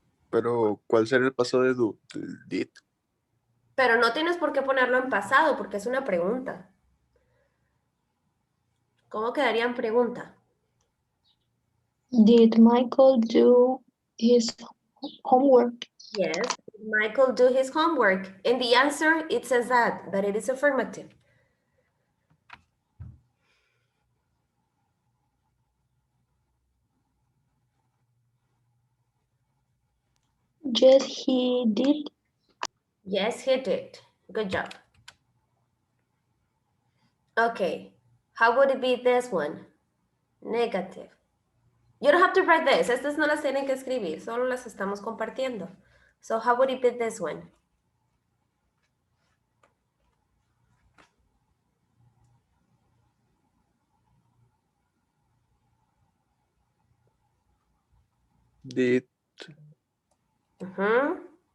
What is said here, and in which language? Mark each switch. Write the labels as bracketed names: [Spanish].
[Spanish] Pero, ¿cuál será el pasado de do? [English] Did. [Spanish] Pero no tienes por qué ponerlo en pasado porque es una pregunta. ¿Cómo quedaría en pregunta? [English] Did Michael do his homework? Yes. Did Michael do his homework? In the answer, it says that it is affirmative. Yes, he did. Yes, he did. Good job. Okay. How would it be this one? Negative. You don't have to write this. [Spanish] Estas no las tienen que escribir. Solo las estamos compartiendo. [English] So how would it be this one? Did Mhm.